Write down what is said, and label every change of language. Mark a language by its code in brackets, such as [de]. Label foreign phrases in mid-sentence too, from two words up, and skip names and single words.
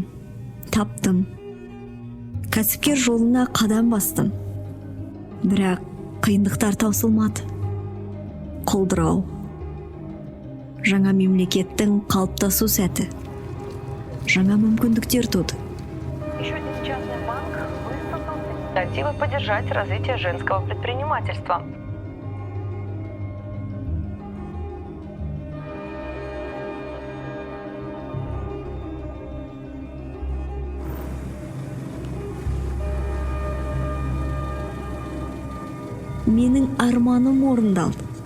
[kk] Таптым. Кәсіпкер жолына қадам бастым. Бірақ қиындықтар таусылмады. Құлдырау. Жаңа мемлекеттің қалыптасу сәті. Жаңа мүмкіндіктер туды. [ru] Еще один частный банк выступил с инициативой поддержать развитие женского предпринимательства. [kk] Менің арманым орындалды.